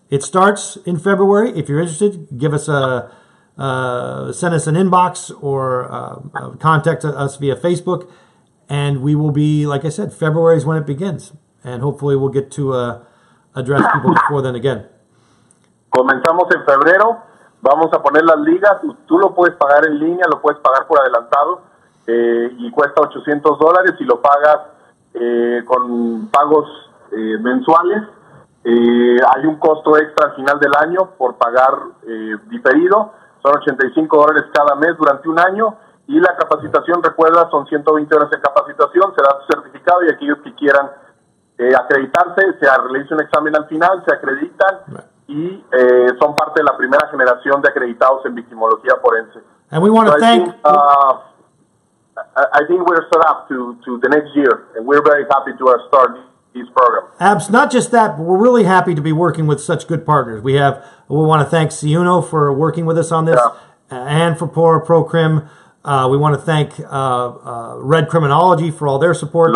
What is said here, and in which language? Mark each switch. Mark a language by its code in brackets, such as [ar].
[en] It starts in February. If you're interested, give us send us an inbox or contact us via Facebook. And we will be, like I said, February is when it begins. And hopefully we'll get to address people before then again. [es] Comenzamos en febrero. Vamos a poner las ligas. Tú lo puedes pagar en línea, lo puedes pagar por adelantado. Y cuesta $800 y lo pagas con pagos mensuales. Hay un costo extra al final del año por pagar diferido. Son $85 cada mes durante un año. Y la capacitación, recuerda, son 120 horas de capacitación. Se da su certificado y aquellos que quieran acreditarse, se realiza un examen al final, se acreditan y son parte de la primera generación de acreditados en victimología forense. [en] And we want to thank... I think we're set up to the next year, and we're very happy to start this program. Not just that, but we're really happy to be working with such good partners. We want to thank Ciuno for working with us on this, and for ProCrim. We want to thank Red Criminology for all their support.